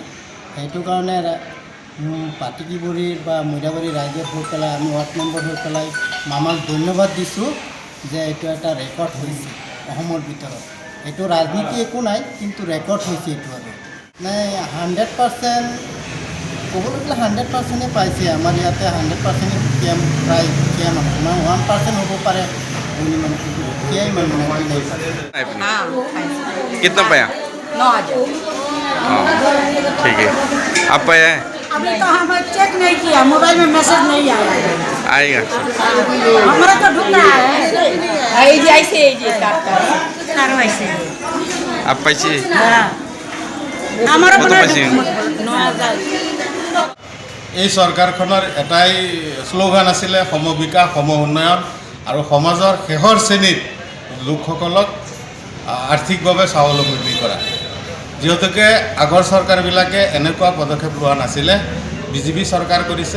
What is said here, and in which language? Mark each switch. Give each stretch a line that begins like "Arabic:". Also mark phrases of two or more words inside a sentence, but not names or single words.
Assamese: সেইটো কাৰণে পাটিকিবুৰীৰ বা মৈৰাবাৰী ৰাইজৰ হৈ পেলাই আমি
English: ward member
Assamese: হৈ পেলাই মামাক ধন্যবাদ দিছোঁ যে এইটো এটা ৰেকৰ্ড হৈছে অসমৰ ভিতৰত। এইটো ৰাজনীতি একো নাই, কিন্তু ৰেকৰ্ড হৈছে এইটো। আৰু 100% ক'বলৈ গ'লে 100%ই পাইছে। আমাৰ ইয়াতে 100% প্ৰায় দুখীয়া মানুহ, 1% হ'ব পাৰে।
Hindi: कितना पाया? 9,000। ठीक है। आप पाया है? अभी तो हम चेक नहीं किया, मोबाइल में मैसेज नहीं आया। आएगा। हमारा तो ढूंढ रहा है। ऐसे आप पैसे? हमारा
Assamese: কত পাইছে? 9,000। এই চৰকাৰখনৰ এটাই শ্লোগান আছিলে, সম বিকাশ সম উন্নয়ন, আৰু সমাজৰ শেষৰ শ্ৰেণীৰ লোকসকলক আৰ্থিকভাৱে স্বাৱলম্বী কৰা। যিহেতুকে আগৰ চৰকাৰবিলাকে এনেকুৱা পদক্ষেপ লোৱা নাছিলে, বিজেপি চৰকাৰ কৰিছে।